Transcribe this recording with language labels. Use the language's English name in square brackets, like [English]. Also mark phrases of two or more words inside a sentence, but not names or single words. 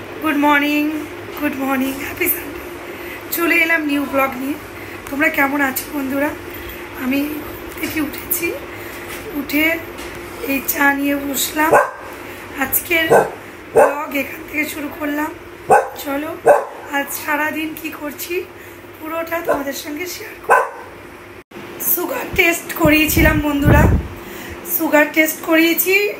[English] good morning happy Sunday [Bangla] চলে এলাম নিউ ব্লগ নিয়ে তোমরা কেমন আছো বন্ধুরা আমি থেকে উঠেছি উঠে এই চা নিয়ে বসলাম আজকের ব্লগ এখান থেকে শুরু করলাম চলো আজ সারা দিন কি করছি পুরোটা তোমাদের সঙ্গে শেয়ার করব [English] sugar test [Bangla] করিয়েছিলাম বন্ধুরা [English] sugar test [Bangla] করিয়েছি